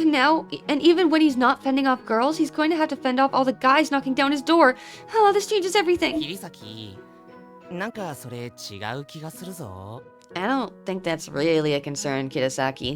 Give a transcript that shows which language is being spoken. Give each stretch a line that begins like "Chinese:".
English: And now, and even when he's not fending off girls, he's going to have to fend off all the guys knocking down his door. Oh, this changes everything.
Japanese: 桐崎、なんかそれ違う気がするぞ。
English: I don't think that's really a concern, Kidasaki.